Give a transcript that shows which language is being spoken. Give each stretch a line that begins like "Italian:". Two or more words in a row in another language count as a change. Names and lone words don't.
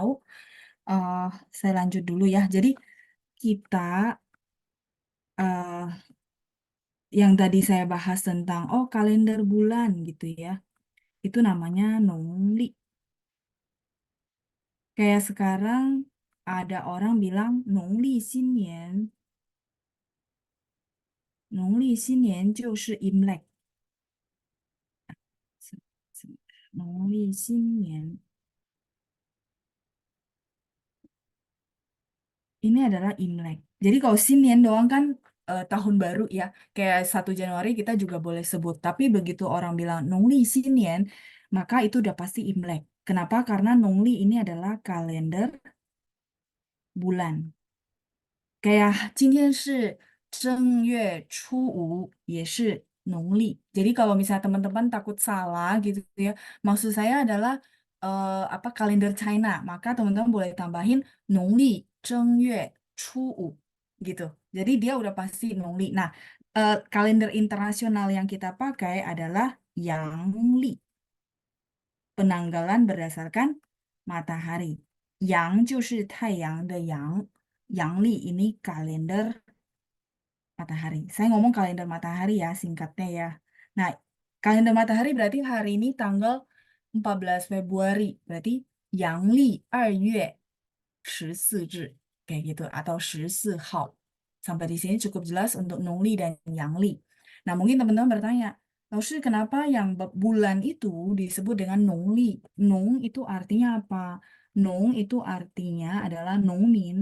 Indonesian: Jadi kita, kita eh, yang tadi saya bahas tentang oh kalender bulan gitu ya. Itu namanya nongli. Kayak sekarang ada orang bilang
Chinese: 农历新年，农历新年就是
Indonesian: Imlek.
Chinese: 农历新年
Indonesian: ini adalah Imlek. Jadi kalau Sinian doang kan tahun baru ya, kayak 1 Januari kita juga boleh sebut. Tapi begitu orang bilang
Chinese: 农历新年,
Indonesian: maka itu udah pasti Imlek. Kenapa? Karena Nongli ini adalah kalender bulan.
Chinese: Kayak 今天是正月初五 也是 农历.
Indonesian: Jadi kalau misalnya teman-teman takut salah gitu ya, maksud saya adalah apa kalender China, maka teman-teman boleh tambahin
Chinese: 农历正月初五
Indonesian: gitu. Jadi dia udah pasti 农历. Nah, kalender internasional yang kita pakai adalah 阳历, penanggalan berdasarkan matahari. Yang
Chinese: 就是太阳的阳, 阳历
Indonesian: ini kalender matahari. Saya ngomong kalender matahari ya, singkatnya ya. Nah, kalender matahari berarti hari ini tanggal 14 Februari.
Chinese: Berarti 阳历2月14日.
Indonesian: Kayak gitu. Atau 14 号. Sampai di sini cukup jelas untuk nongli dan yangli. Nah, mungkin teman-teman bertanya, Lalu kenapa yang bulan itu disebut dengan nongli? Nong itu artinya apa? Nong itu artinya adalah nongmin.